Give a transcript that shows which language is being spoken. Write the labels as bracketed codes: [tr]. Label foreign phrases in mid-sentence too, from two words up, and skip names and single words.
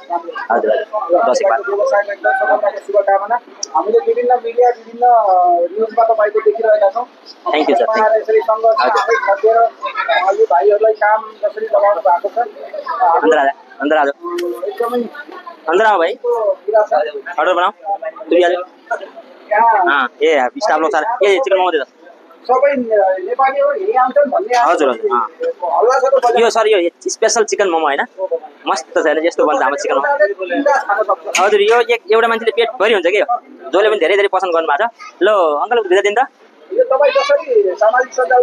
[ne] हजुर दसैँ बाद शुभकामना। हामीले विभिन्न मिडिया विभिन्न न्युजमा तपाईँको देखिरहेका छौँ। [en] thank you sir. [ne] भाइहरूलाई काम जसरी लगाउनु भएको छ एकदमै [hi] अंदर आओ भाई, ऑर्डर बनाओ। तू भी आ जा। हाँ ये स्टाफ लोग सारे ये चिकन मोमो दे दो। [ne] सबै नेपाली हो यही आउँछन् भन्ने हजुर हजुर। हल्ला छ त यो सर यो [en] special chicken [ne] मोमो हैन, मस्त छ हैन, जस्तो भन्छ हाम्रो चिकन मोमो। हजुर यो एउटा मान्छेले पेट भरि हुन्छ के, जसले पनि धेरै धेरै पसन्द गर्नु भएको छ। ल अंकल भिजा दिन त। यो तपाईँ जसरी सामाजिक सञ्जालमा